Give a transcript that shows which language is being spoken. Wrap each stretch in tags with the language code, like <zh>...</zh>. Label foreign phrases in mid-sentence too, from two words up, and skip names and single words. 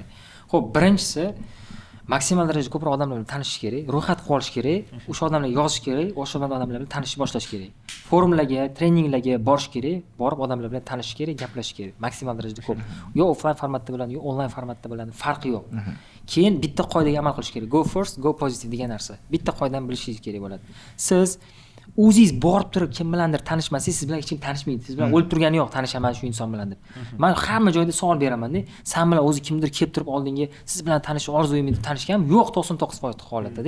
<uz>Xo'p, birinchisi maksimal darajada ko'proq odamlar bilan tanishish kerak, ro'yxat qilib olish kerak, o'sha odamlarga yozish kerak, o'sha odamlar bilan tanishib boshlash kerak. Forumlarga, treninglarga borish kerak, borib odamlar bilan tanishish kerak, gaplashish kerak. Maksimal darajada ko'p. Yo offline formatda bo'ladi, yo onlayn formatda bo'ladi, farqi yo'q. Keyin bitta qoidaga amal qilish kerak.</uz> <en>Go first, go positive</en> <uz>degan narsa. Bitta qoidani bilishingiz kerak bo'ladi. Siz o'zingiz borib turib kim bilandir tanishmasangiz, siz bilan hech kim tanishmaydi. Siz bilan o'lib turgani yo'q, tanishaman shu inson bilan deb. Men hamma joyda savol beraman-da. Sen bilan o'zi kimdir kelib turib oldinga, siz bilan tanishib orzuyim edi, tanishganmi? Yo'q, 99% holatda-da.</uz>